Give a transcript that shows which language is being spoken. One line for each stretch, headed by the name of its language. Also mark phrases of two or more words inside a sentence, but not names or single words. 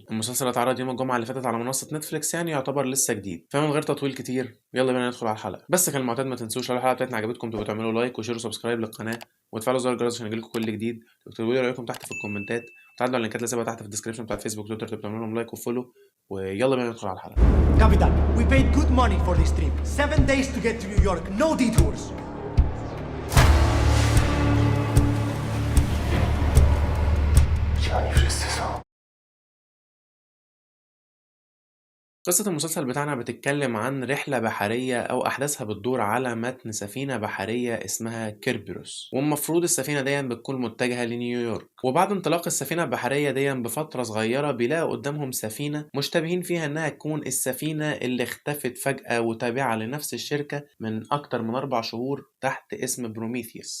Arabic: المسلسل اتعرض يوم الجمعة اللي فاتت على منصة نتفليكس، يعني يعتبر لسه جديد. فمن غير تطويل كتير يلا بينا ندخل على الحلقة. بس كالمعتاد ما تنسوش لو الحلقة بتاعتنا عجبتكم تبقوا تعملوا لايك وشير وسبسكرايب للقناة وتفعلوا زر الجرس عشان يجيلكم كل جديد، وتكتبوا لي رأيكم تحت في الكومنتات، وتعدوا على اللينكات اللي سيبها تحت في الديسكربشن بتاع فيسبوك وتويتر تبقوا تعملوا لهم لايك وفولو. ويلا بينا ندخل على الحلقة.
English: Capitan, we paid good money for this trip. 7 days to get to New York, no detours.
Polish: Gdzie oni wszyscy są?
Arabic: قصة المسلسل بتاعنا بتتكلم عن رحلة بحرية أو أحداثها بتدور على متن سفينة بحرية اسمها كيربيروس، والمفروض السفينة دي بتكون متجهة لنيويورك. وبعد انطلاق السفينة البحرية دي بفترة صغيرة بيلاقوا قدامهم سفينة مشتبهين فيها إنها تكون السفينة اللي اختفت فجأة وتابعة لنفس الشركة من أكتر من 4 شهور تحت اسم بروميثيوس.